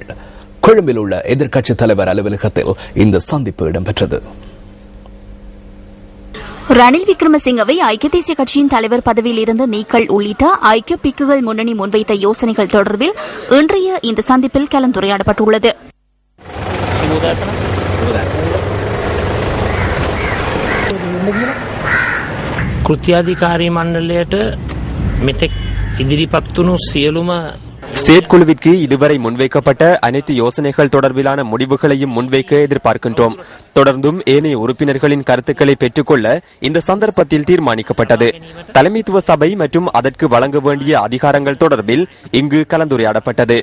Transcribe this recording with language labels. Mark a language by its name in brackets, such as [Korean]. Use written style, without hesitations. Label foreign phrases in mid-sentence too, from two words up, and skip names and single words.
[Tamil] கொழும்பில் உள்ள எதிர்க்கட்சித் தலைவர் அலுவலகத்தில் இந்த சந்திப்பு இடம்பெற்றது. ரணில் விக்ரமசிங்கவை ஐக்கிய தேசிய கட்சியின் தலைவர் பதவியில் இருந்து நீக்கல் உள்ளிட்ட ஐக்கிய பிக்குகள் முன்னணி முன்வைத்த யோசனைகள் தொடர்பில் இன்றைய இந்த சந்திப்பில் கலந்துரையாடப்பட்டுள்ளது. [Sinhala] කෘත්‍යාධිකාරී මණ්ඩලයට මෙතෙක් ඉදිරිපත් වුණු සියලුම [Tamil] செயற்குழுவிற்கு இதுவரை முன்வைக்கப்பட்ட அனைத்து யோசனைகள் தொடர்பிலான முடிவுகளையும் முன்வைக்க எதிர்பார்க்கின்றோம். தொடர்ந்தும் ஏனைய உறுப்பினர்களின் கருத்துக்களை பெற்றுக்கொள்ள இந்த சந்தர்ப்பத்தில் தீர்மானிக்கப்பட்டது. தலைமைத்துவ சபை மற்றும் அதற்கு வழங்க வேண்டிய அதிகாரங்கள் தொடர்பில் இங்கு கலந்துரையாடப்பட்டது.